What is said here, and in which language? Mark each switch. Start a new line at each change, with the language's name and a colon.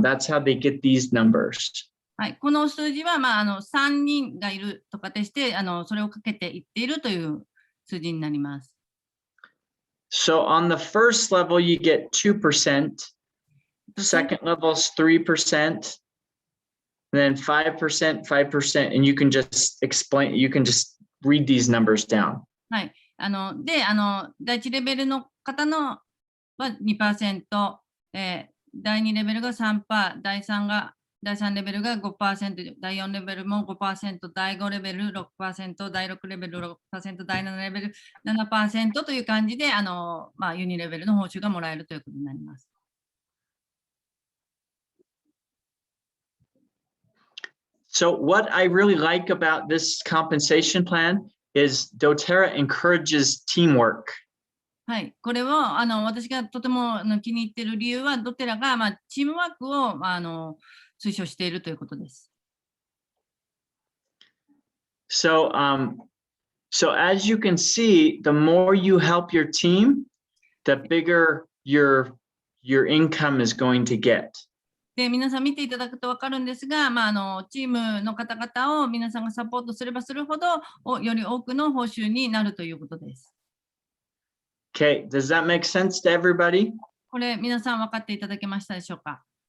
English: That's how they get these numbers.
Japanese: はい、この数字は、3人がいると仮定してそれをかけていっているという数字になります。
English: So on the first level, you get 2%. Second level is 3%. Then 5%, 5%, and you can just read these numbers down.
Japanese: はい。で、第1レベルの方のは 2%、第2レベルが 3%、第3レベルが 5%、第4レベルも 5%、第5レベル 6%、第6レベル 6%、第7レベル 7% という感じで、ユニレベルの報酬がもらえるということになります。
English: So what I really like about this compensation plan is doTERRA encourages teamwork.
Japanese: はい、これを私がとても気に入っている理由は、ドテラが、チームワークを推奨しているということです。
English: So as you can see, the more you help your team, the bigger your income is going to get.
Japanese: で、皆さん見ていただくと分かるんですが、チームの方々を皆さんがサポートすればするほど、より多くの報酬になるということです。
English: Okay, does that make sense to everybody?
Japanese: これ、皆さん分かっていただけましたでしょうか？